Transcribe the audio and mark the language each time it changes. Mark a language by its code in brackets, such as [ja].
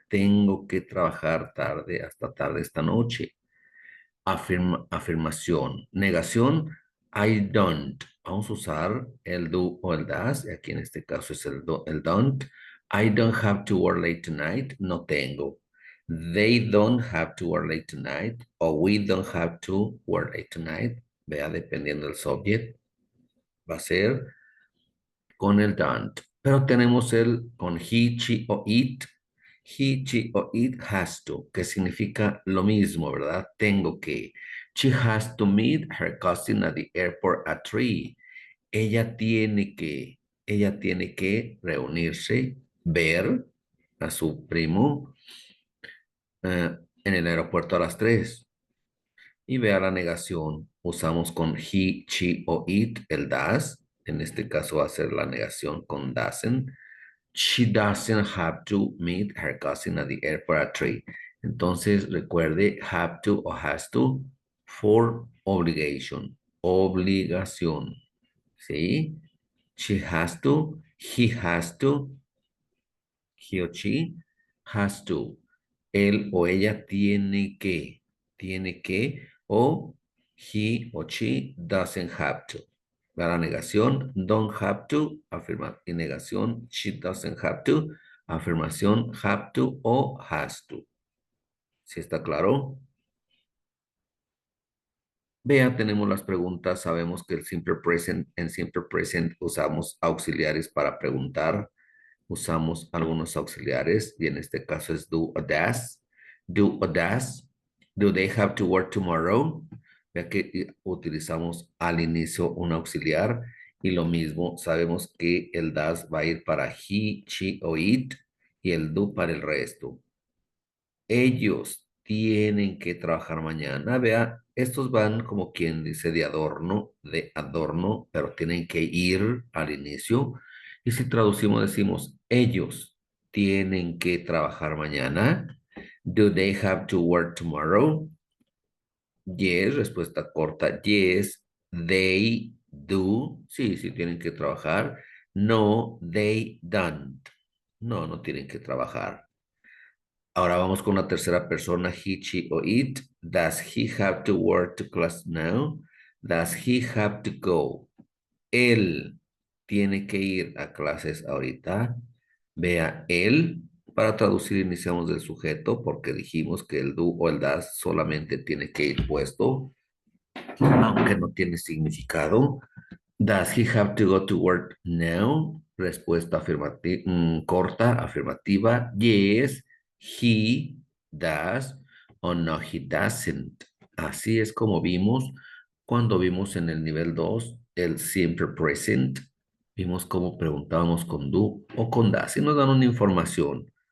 [es] Tengo que trabajar tarde hasta tarde esta noche. Afirmación. Negación. [en] I don't. [es] Vamos a usar el do o el does. Aquí en este caso es el don't. [en] I don't have to work late tonight. [es] No tengo. [en] They don't have to work late tonight. O we don't have to work late tonight. [es] Vea, dependiendo del subject. Va a ser con el don't. Pero tenemos el con he, she o it. [en] He, she o it has to, [es] que significa lo mismo, ¿verdad? Tengo que. [en] She has to meet her cousin at the airport at 3. [es] Ella tiene que reunirse, ver a su primo en el aeropuerto a las 3. Y vea la negación. Usamos con he, she o it el does. En este caso va a ser la negación con doesn't. [en] She doesn't have to meet her cousin at the airport at 3. [es] Entonces, recuerde, [en] have to o has to for obligation. [es] Obligación. ¿Sí? [en] She has to, he has to, he o she has to. [es] Él o ella tiene que, [en] o he o she doesn't have to. [es] La negación, don't have to, afirma, y negación, [en] she doesn't have to, [es] afirmación, have to o has to. ¿Sí está claro? Vea, tenemos las preguntas, sabemos que en simple present usamos auxiliares para preguntar, usamos algunos auxiliares y en este caso es do o does. Do o does. [en] Do they have to work tomorrow? [es] Ya que utilizamos al inicio un auxiliar y lo mismo, sabemos que el does va a ir para he, she o it y el do para el resto. Ellos tienen que trabajar mañana. Vea, estos van como quien dice de adorno, pero tienen que ir al inicio. Y si traducimos, decimos, ellos tienen que trabajar mañana. [en] Do they have to work tomorrow? Yes, [es] respuesta corta. [en] Yes, they do. [es] Sí, sí tienen que trabajar. [en] No, they don't. [es] No, no tienen que trabajar. Ahora vamos con la tercera persona, he, she o it. [en] Does he have to work to class now? Does he have to go? [es] Él tiene que ir a clases ahorita. Vea, él. Para traducir iniciamos del sujeto porque dijimos que el do o el das solamente tiene que ir puesto, aunque no tiene significado. [en] Does he have to go to work now? [es] Respuesta corta, afirmativa. [en] Yes, he does. O no, he doesn't. [es] Así es como vimos cuando vimos en el nivel 2 el siempre present. Vimos cómo preguntábamos con do o con does y nos dan una información.